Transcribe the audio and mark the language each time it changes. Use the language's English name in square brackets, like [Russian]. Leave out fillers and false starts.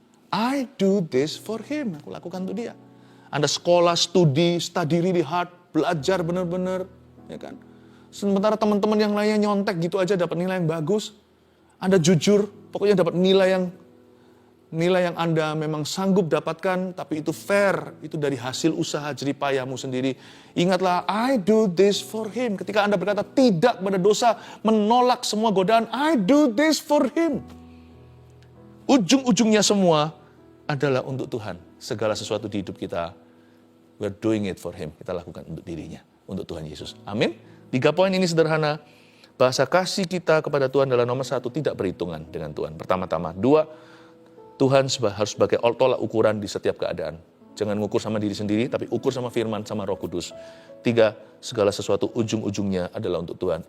[English] I do this for him. [Indonesian] Aku lakukan untuk dia. Anda sekolah, [English] study really hard, [Indonesian] belajar benar-benar, ya kan? Sementara teman-teman yang lainnya nyontek gitu aja dapat nilai yang bagus. Anda jujur, pokoknya dapat nilai yang Anda memang sanggup dapatkan, tapi itu fair, itu dari hasil usaha jeripayahmu sendiri. [English] Ingatlah, I do this for him. [Indonesian] Ketika Anda berkata tidak pada dosa, menolak semua godaan, [English] I do this for him. [Indonesian] Ujung-ujungnya semua adalah untuk Tuhan. Segala sesuatu di hidup kita, [English] we're doing it for him. [Indonesian] Kita lakukan untuk dirinya, untuk Tuhan Yesus. Amin. 3 poin ini sederhana. Bahasa kasih kita kepada Tuhan adalah nomor 1, tidak berhitungan dengan Tuhan. Pertama-tama. 2, Tuhan harus sebagai tolak ukuran di setiap keadaan. Jangan ngukur sama diri sendiri, tapi ukur sama firman, sama Roh Kudus. 3, segala sesuatu ujung-ujungnya adalah untuk Tuhan.